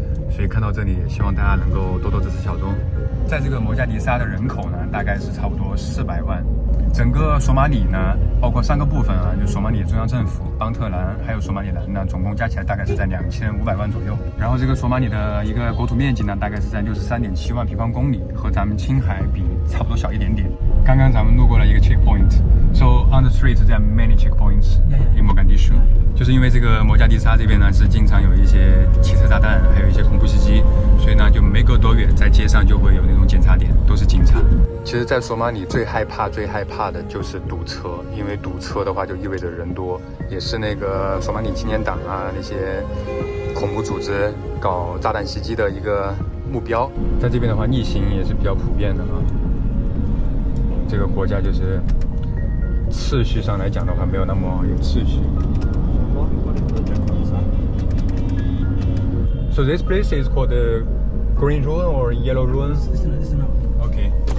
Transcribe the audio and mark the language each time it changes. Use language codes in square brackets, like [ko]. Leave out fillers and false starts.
[zh] 所以看到这里，希望大家能够多多支持小钟。在这个摩加迪沙的人口呢，大概是差不多400万。整个索马里呢，包括3个部分啊，就索马里中央政府、邦特兰还有索马里兰呢，总共加起来大概是在2500万左右。然后这个索马里的一个国土面积呢，大概是在63.7万平方公里，和咱们青海比差不多小一点点。刚刚咱们路过了一个 [en] checkpoint，so on the street there are many checkpoints in Mogadishu。 [zh] 就是因为这个摩加迪沙这边呢，是经常有一些汽车炸弹，还有一些恐怖袭击，所以呢，就没隔多远，在街上就会有那种检查点，都是警察。其实，在索马里最害怕的就是堵车，因为堵车的话就意味着人多，也是那个索马里青年党啊那些恐怖组织搞炸弹袭击的一个目标。在这边的话，逆行也是比较普遍的啊。这个国家就是秩序上来讲的话，没有那么有秩序。 [en] So this place is called the Green Ruin or Yellow Ruin? Okay.